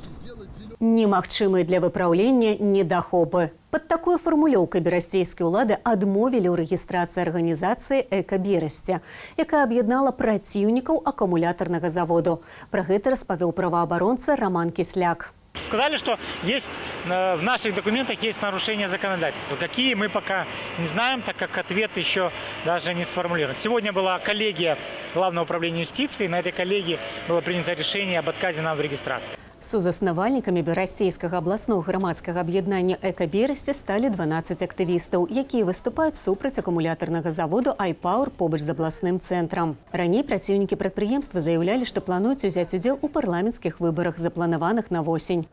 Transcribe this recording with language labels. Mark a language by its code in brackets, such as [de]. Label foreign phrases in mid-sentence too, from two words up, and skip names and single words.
[be] Немагчымыя для выпраўлення недахопы. Пад такой фармулёўкай берасцейскія ўлады адмовілі ў рэгістрацыі арганізацыі «Эка-Берасця», якая аб'яднала праціўнікаў акумулятарнага заводу. Пра гэта распавёў праваабаронца Роман Кисляк. [ru] Сказали, что в наших документах есть нарушения законодательства. Какие, мы пока не знаем, так как ответ еще даже не сформулирован. Сегодня была коллегия Главного управления юстиции. На этой коллегии было принято решение об отказе нам в регистрации. [be] Сузаснавальнікамі Берасцейскага абласнога грамадскага аб'яднання «Эка-Берасці» сталі 12 актывістаў, якія выступаюць супраць акумулятарнага заводу «Айпауэр» побач з абласным цэнтрам. Раней праціўнікі прадпрыемства заяўлялі, што плануюць узяць удзел у парламенцкіх выбарах, запланаваных на восень.